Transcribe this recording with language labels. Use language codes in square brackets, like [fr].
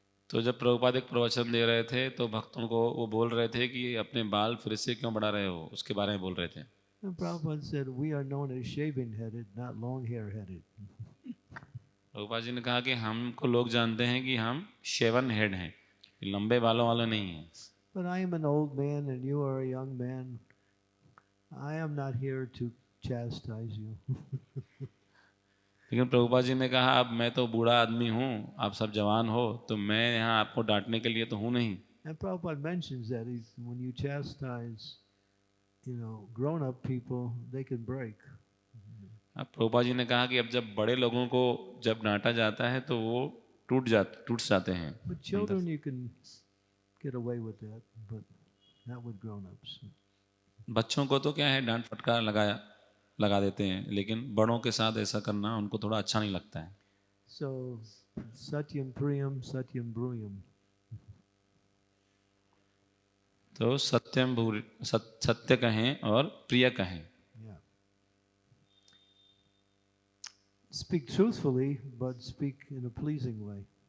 [hi] तो जब प्रभुपाद एक प्रवचन दे रहे थे तो भक्तों को वो बोल रहे थे कि अपने बाल फिर से क्यों बढ़ा रहे हो, उसके बारे में बोल रहे थे। [en] And Prabhupada said, we are known as shaven-headed, not long-hair-headed. [hi] Prabhupada ji ने कहा कि हमको लोग जानते हैं कि हम शेवन हेड हैं, लंबे बालों वाले नहीं हैं। [en] But I am an old man and you are a young man. I am not here to chastise you. [hi] लेकिन प्रभुपाद जी ने कहा अब मैं तो बूढ़ा आदमी हूँ, आप सब जवान हो, तो मैं यहाँ आपको डांटने के लिए तो हूँ नहीं। [en] And Prabhupada mentions that when you chastise, grown-up people, they can break. [hi] अब प्रभुपाद जी ने कहा कि अब जब बड़े लोगों को जब डांटा जाता है तो वो टूट जाते हैं। [en] With children you can get away with that, but not with grown-ups. [hi] बच्चों को तो क्या है, डांट फटकार लगा देते हैं, लेकिन बड़ों के साथ ऐसा करना उनको थोड़ा अच्छा नहीं लगता है। [sa] So, satyam priyam, satyam bruyam. [hi] तो सत्य कहें और प्रिय कहें। [en] Yeah. Speak truthfully, but speak in a pleasing way.